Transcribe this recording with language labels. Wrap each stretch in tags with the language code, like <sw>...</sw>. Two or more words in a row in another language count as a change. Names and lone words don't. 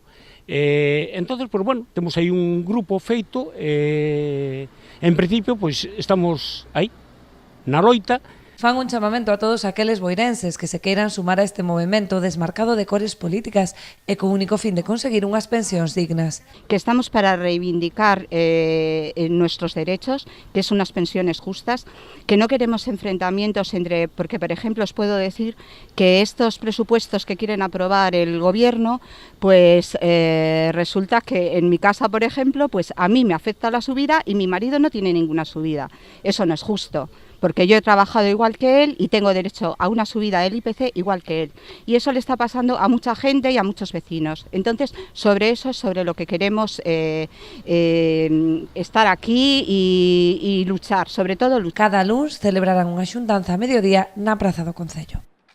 <es>Entonces, pues bueno,</es> <gl>temos aí un grupo feito, en principio, pois estamos aí, na loita. Fan un chamamento a todos aqueles boirenses que se queiran sumar a este movemento desmarcado de cores políticas e co único fin de conseguir unhas pensións dignas.</gl> <es>Que estamos para reivindicar nuestros derechos, que es unas pensiones justas, que no queremos enfrentamientos entre, porque por ejemplo os puedo decir que estos presupuestos que quieren aprobar el gobierno, pues resulta que en mi casa, por ejemplo, pues a mí me afecta la subida y mi marido no tiene ninguna subida. Eso no es justo, porque yo he trabajado igual que él y tengo derecho a una subida del IPC igual que él. Y eso le está pasando a mucha gente y a muchos vecinos. Entonces, sobre eso es sobre lo que queremos estar aquí y luchar, sobre todo luchar.</es> <gl>Cada luns celebrarán unha xuntanza a mediodía na Praza do Concello.</gl>